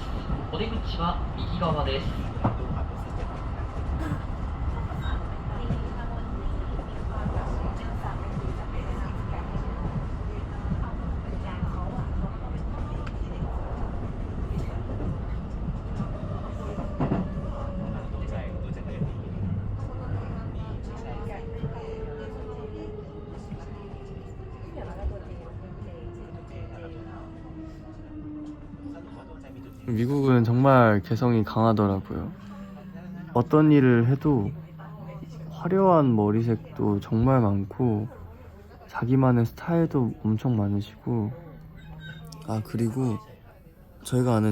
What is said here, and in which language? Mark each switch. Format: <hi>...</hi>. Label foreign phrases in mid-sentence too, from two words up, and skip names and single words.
<ja>お出口は右側です。</ja> <th>ดูความรู้สึกอย่างนี้ ดูใจดูจากเรื่องนี้นี่ไม่ใช่</th> <ko>미국은 정말 개성이 강하더라고요. 어떤 일을 해도 화려한 머리색도 정말 많고 자기만의 스타일도 엄청 많으시고, 아 그리고 저희가 아는</ko>